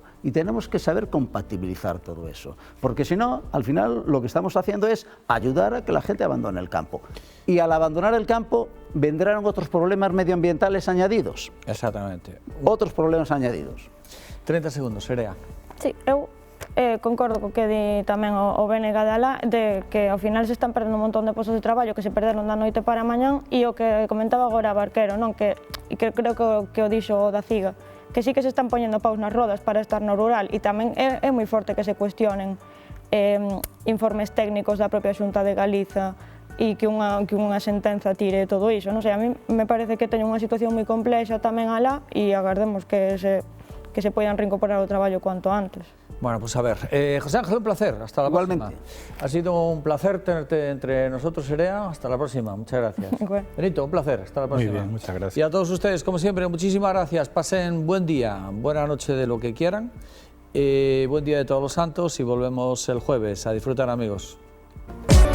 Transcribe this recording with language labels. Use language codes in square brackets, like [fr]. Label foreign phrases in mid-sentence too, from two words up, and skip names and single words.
[es] Y tenemos que saber compatibilizar todo eso, porque si no, al final lo que estamos haciendo es ayudar a que la gente abandone el campo. Y al abandonar el campo vendrán otros problemas medioambientales añadidos. Exactamente. Otros problemas añadidos. 30 segundos, Serea. [gl] Sí, eu concordo co que di tamén o BNG de alá, de que ao final se están perdendo un montón de postos de traballo que se perderon da noite para mañán, e o que comentaba agora Barquero, non? Que creo que o dixo o da CIGA, que sí que se están poñendo paus nas rodas para estar no rural, e tamén é moi forte que se cuestionen informes técnicos da propia Xunta de Galiza e que unha sentenza tire todo iso, non sei, [es] a mí me parece [gl] que teñen unha situación moi complexa tamén alá e agardemos que se poidan reincorporar ao traballo [es] cuanto antes. Bueno, pues a ver, José Ángel, un placer, hasta la próxima. Ha sido un placer tenerte entre nosotros, Serea, hasta la próxima, muchas gracias. Okay. Benito, un placer, hasta la próxima. Muy bien, muchas gracias. Y a todos ustedes, como siempre, muchísimas gracias, pasen buen día, buena noche de lo que quieran, buen día de Todos los Santos y volvemos el jueves, a disfrutar, amigos.